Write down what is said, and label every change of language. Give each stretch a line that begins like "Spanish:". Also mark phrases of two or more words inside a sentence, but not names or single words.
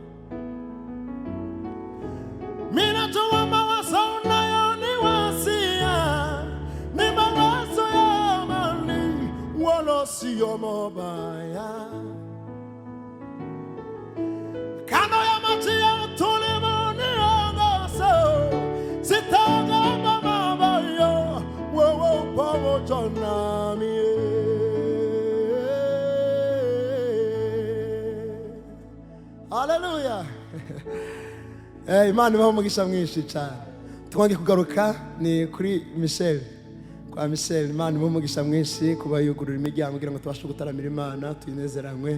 Swahili: Minajua mawazo unayoniwazia ni mawazo ya amani, wala si ya mabaya. Kando ya maji ya utulivu niongoze, sitaogopa mabaya, wewe pamoja nami. Hallelujah.
Kinyarwanda: Imana ibaho umugisha mwinshi cyane. Twongeye kugaruka ni kuri Michel, kwa Michel. Imana ibaho umugisha mwinshi kuba yugurura imiryango kugira ngo tubashe gutaramira Imana, tuyinezeranywe.